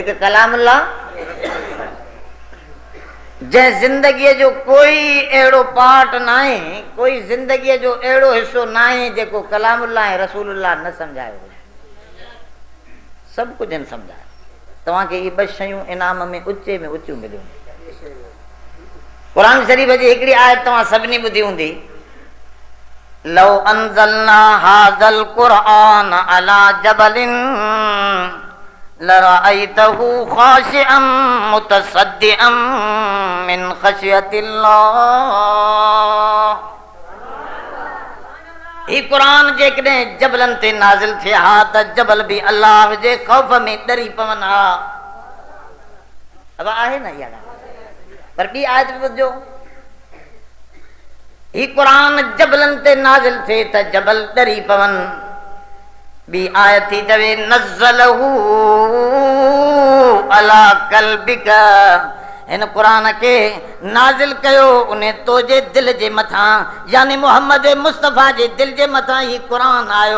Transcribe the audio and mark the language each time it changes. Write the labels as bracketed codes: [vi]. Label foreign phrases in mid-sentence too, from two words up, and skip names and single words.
[sd] हिकु कलामुल्लाह, जै जिंदगी जो कोई एड़ो पार्ट नाहे, कोई जिंदगी जो एड़ो हिस्सो नाहे जेको कलामुल्लाह रसूलुल्लाह न समझायो। सब कुछ इन समझायो। तव्हांखे ये ॿ शयूं इनाम में उच्चे में उच्चू मिलियूं। कुरान शरीफ जी हिकड़ी आयत तव्हां सभिनी ॿुधी हूंदी, [ar] لو أنزلنا هذا القرآن على جبل لرأيته خاشعا متصدعا من خشية الله. [sd] ही कुरान जेकॾहिं जबलन ते नाज़िल थिए हा त जबल भी अल्लाह जे खौफ में डरी पवन हा। अब आहे न इहा ॻाल्हि, पर ॿी आयत बि ॿुधो, ही कुरान जबलन ते नाज़िल थिए त जबल डरी पवन। ॿी आयत थी चवे [ar] نزله على قلبك, [sd] इन कुरान के नाज़िल कयो उन तोजे दिल जे मथां, यानी मोहम्मद मुस्तफ़ा जे दिल जे मथां ही कुरान आयो।